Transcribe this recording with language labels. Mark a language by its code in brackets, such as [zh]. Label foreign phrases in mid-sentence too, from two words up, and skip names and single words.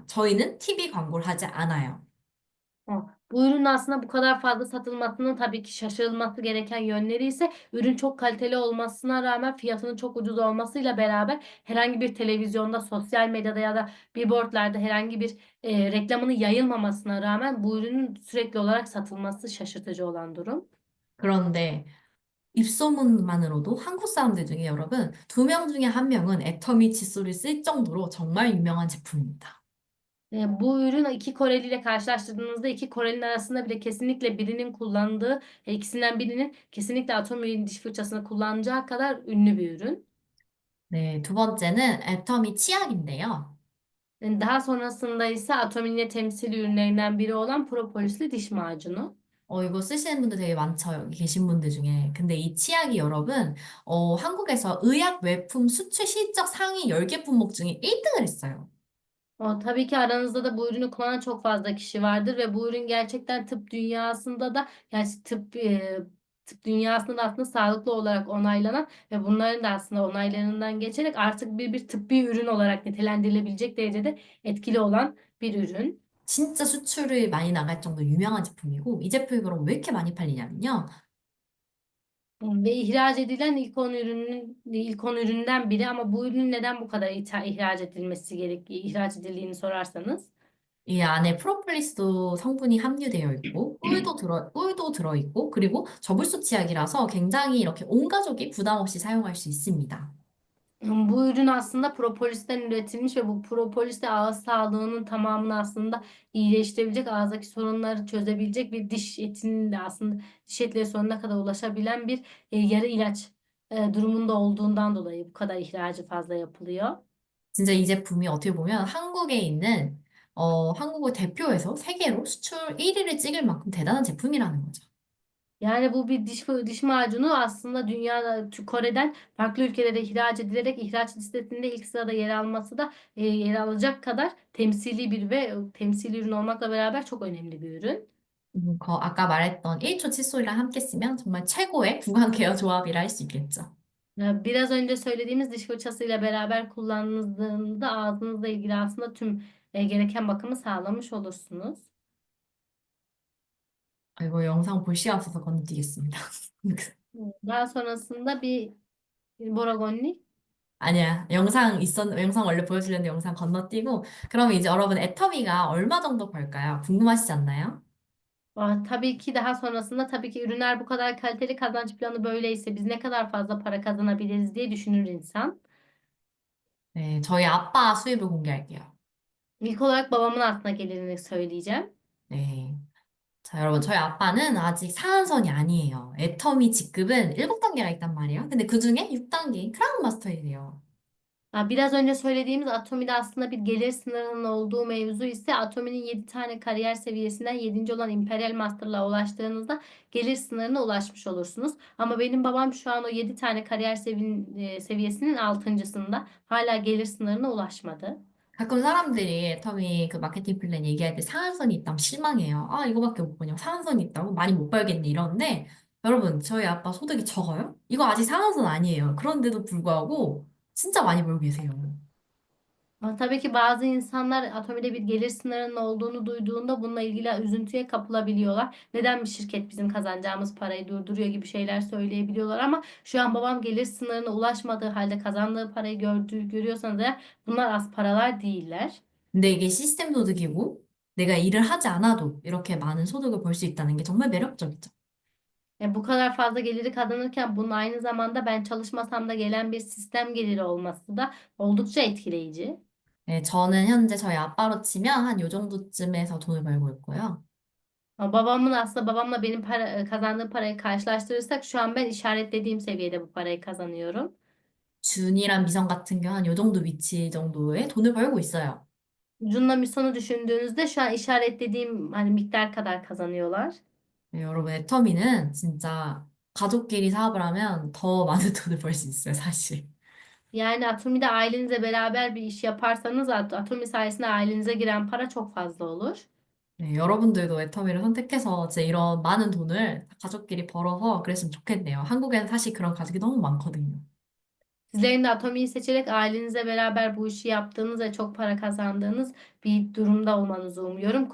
[ko] 저희는 TV 광고를 하지 않아요. [tr] Bu ürünün aslında bu kadar fazla satılmasının tabii ki şaşırılması gereken yönleri ise ürün çok kaliteli olmasına rağmen fiyatının çok ucuz olmasıyla beraber herhangi bir televizyonda, sosyal medyada ya da billboardlarda herhangi bir reklamını yayılmamasına rağmen bu ürünün sürekli olarak satılması şaşırtıcı olan durum. [ko] 그런데 입소문만으로도 한국 사람들 중에 여러분 2명 중에 1명은 애터미 칫솔을 쓸 정도로 정말 유명한 제품입니다. [tr] Bu ürün iki Koreli ile karşılaştırdığınızda iki Koreli'nin arasında bile kesinlikle birinin kullandığı, ikisinden birinin kesinlikle Atomi'nin diş fırçasını kullanacağı kadar ünlü bir ürün. [ko] 네, 두 번째는 애터미 치약인데요. [tr] Daha sonrasında ise Atomi'nin temsil ürünlerinden biri olan propolisli diş macunu. [ko] 이거 쓰시는 분들 되게 많죠. 여기 계신 분들 중에. 근데 이 치약이 여러분, 한국에서 의약 외품 수출 실적 상위 10개 품목 중에 1등을 했어요. [tr] Tabii ki aranızda da bu ürünü kullanan çok fazla kişi vardır ve bu ürün gerçekten tıp dünyasında da, yani tıp dünyasında da aslında sağlıklı olarak onaylanan ve bunların da aslında onaylarından geçerek artık bir tıbbi ürün olarak nitelendirilebilecek derecede etkili olan bir ürün. [ko] 진짜 수출을 많이 나갈 정도로 유명한 제품이고, 이 제품이 그럼 왜 이렇게 많이 팔리냐면요. [tr] Ve ihraç edilen ilk 10 üründen biri, ama bu ürünün neden bu kadar ihraç edilmesi ihraç edildiğini sorarsanız. [ko] 이 안에 프로폴리스도 성분이 함유되어 있고, 꿀도 들어있고, 그리고 저불소 치약이라서 굉장히 이렇게 온 가족이 부담 없이 사용할 수 있습니다. [tr] Bu ürün aslında propolisden üretilmiş ve bu propolis de ağız sağlığının tamamını aslında iyileştirebilecek, ağızdaki sorunları çözebilecek, bir diş etinin de aslında diş etleri sonuna kadar ulaşabilen bir yarı ilaç durumunda olduğundan dolayı bu kadar ihracı fazla yapılıyor. [ko] 진짜 이 제품이 어떻게 보면 한국에 있는 한국을 대표해서 세계로 수출 1위를 찍을 만큼 대단한 제품이라는 거죠. [tr] Yani bu bir diş macunu aslında dünyada, Kore'den farklı ülkelere ihraç edilerek ihraç listesinde ilk sırada yer alması da yer alacak kadar temsili bir ve temsili ürün olmakla beraber çok önemli bir ürün. [ko] 아까 말했던 1초 칫솔이랑 함께 쓰면 정말 최고의 구강 케어 조합이라 할 수 있겠죠. [tr] Biraz önce söylediğimiz diş fırçasıyla beraber kullandığınızda ağzınızla ilgili aslında tüm gereken bakımı sağlamış olursunuz. [ko] 이거 영상 볼 시간 없어서 건너뛰겠습니다. [tr] Daha sonrasında bir Boragonni. [ko] 아니야. 영상 원래 보여주려는데 영상 건너뛰고, 그러면 이제 여러분 애터미가 얼마 정도 벌까요? 궁금하시지 않나요? [tr] Tabii ki daha sonrasında, tabii ki ürünler bu kadar kaliteli, kazanç planı böyleyse biz ne kadar fazla para kazanabiliriz diye düşünür insan. [ko] 네, 저희 아빠 수입을 공개할게요. [tr] İlk olarak babamın aslında gelirini söyleyeceğim. [ko] 네. 자, 여러분, 저희 아빠는 아직 상한선이 아니에요. 애터미 직급은 7단계가 있단 말이에요. 근데 그중에 6단계인 크라운 마스터이래요. [tr] Biraz önce söylediğimiz Atomi'de aslında bir gelir sınırının olduğu mevzu ise, Atomi'nin 7 tane kariyer seviyesinden 7. olan Imperial Master'la ulaştığınızda gelir sınırına ulaşmış olursunuz. Ama benim babam şu an o 7 tane kariyer seviyesinin 6.sında, hala gelir sınırına ulaşmadı. [ko] 가끔 사람들이 애터미 그 마케팅 플랜 얘기할 때 상한선이 있다면 실망해요. 아, 이거밖에 못 보냐. 상한선이 있다고? 많이 못 벌겠네. 이러는데, 여러분, 저희 아빠 소득이 적어요? 이거 아직 상한선 아니에요. 그런데도 불구하고 진짜 많이 벌고 계세요. [tr] Ama tabii ki bazı insanlar Atomi'de bir gelir sınırının olduğunu duyduğunda bununla ilgili üzüntüye kapılabiliyorlar. Neden bir şirket bizim kazanacağımız parayı durduruyor gibi şeyler söyleyebiliyorlar, ama şu an babam gelir sınırına ulaşmadığı halde kazandığı parayı görüyorsanız eğer, bunlar az paralar değiller. [ko] 근데 이게 시스템 소득이고, 내가 일을 하지 않아도 이렇게 많은 소득을 벌 수 있다는 게 정말 매력적이죠. [tr] Bu kadar fazla geliri kazanırken bunun aynı zamanda ben çalışmasam da gelen bir sistem geliri olması da oldukça etkileyici. [ko] 네, 저는 현재 저희 아빠로 치면 한 요 정도쯤에서 돈을 벌고 있고요. [tr] Ama babamın, aslında babamla benim kazandığım parayı karşılaştırırsak şu an ben işaretlediğim seviyede bu parayı kazanıyorum. [ko] 준이란 미성 같은 경우 한 요 정도 위치 정도의 돈을 벌고 있어요. [tr] Junla Mison'u düşündüğünüzde şu an işaretlediğim hani miktar kadar kazanıyorlar. [ko] 네, 여러분, 애터미는 진짜 가족끼리 사업을 하면 더 많은 돈을 벌 수 있어요, 사실. [tr] Yani Atomi'de ailenizle beraber bir iş yaparsanız Atomi sayesinde ailenize giren para çok fazla olur. [ko] 네, 여러분들도 애터미를 선택해서 진짜 이런 많은 돈을 가족끼리 벌어서 그랬으면 좋겠네요. 한국에는 사실 그런 가족이 너무 많거든요. [tr] Sizlerin de Atomi'yi seçerek ailenizle beraber bu işi yaptığınız ve çok para kazandığınız bir durumda olmanızı umuyorum.